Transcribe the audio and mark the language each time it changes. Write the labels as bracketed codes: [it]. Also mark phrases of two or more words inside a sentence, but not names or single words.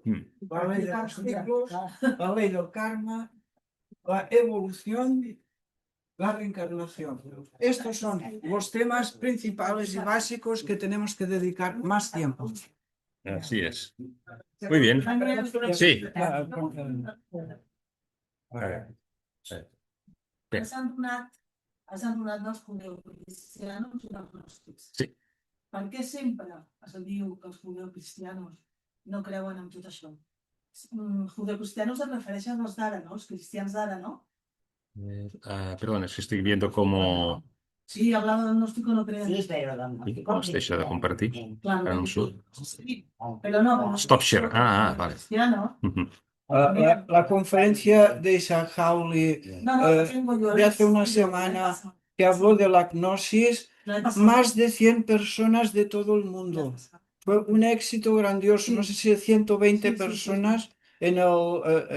[es] La ley de los ciclos, la ley del karma, la evolución, la reencarnación. Estos son los temas principales y básicos que tenemos que dedicar más tiempo. Así es. Muy bien. Sí. A ver. [ca] Has anomenat els judeocristianos i els gnòstics. Sí. Per què sempre es diu que els judeocristianos no creuen en tot això? Judeocristianos es refereixen als d'ara, no? Els cristians d'ara, no? [es] Perdón, es que estoy viendo cómo... Sí, hablaba del gnóstico no creen. Sí, pero los gnósticos Usted se ha de compartir. Claro, Cada un su- sí, pero no. [en] Stop share. [es] Vale. Cristiano. Ujú. La conferencia de Isaac Hawley No, tengo yo. de hace una semana, que habló de la gnosis, más de 100 personas de todo el mundo. Fue un éxito grandioso, no sé si 120 personas en el,